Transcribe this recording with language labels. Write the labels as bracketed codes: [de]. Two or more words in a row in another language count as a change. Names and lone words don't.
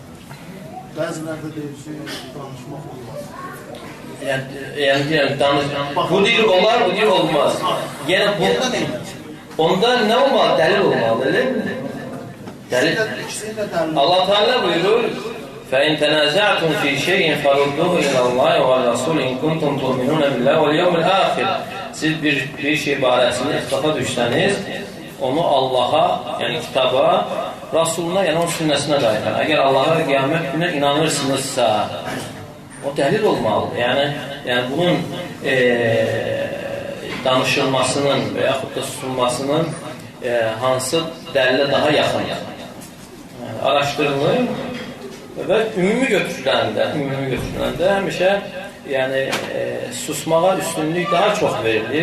[az] Bəzilər də deyir ki, danışmaq olmaz. Yəni, bu deyir olar, bu deyir olmaz. Yəni, onda nə olmalı? Dəlil olmalı, elə mi? Dəlil. Allah Teala buyurur, [ar] فَاِنْ تَنَازَعْتُمْ فِي شَيْءٍ فَرُدُّهُ إِلَى اللّٰهِ وَالرَّسُولِ اِنْ كُنْتُمْ تُؤْمِنُونَ بِاللّٰهِ وَالْيَوْمِ الْآخِرِ [az] Siz bir şey barəsində ixtilafa düşsəniz, onu Allaha, yəni kitaba, Rasuluna, yəni onun sünnəsinə qayıtar. Əgər Allaha və qiyamət günə inanırsınızsa, o dəlil olmalıdır. Yəni bunun danışılmasının və yaxud da susulmasının hansı dəlilə daha yaxın araşdırılır və ümumi götürüləndə həmişə susmağa üstünlük daha çox verilir.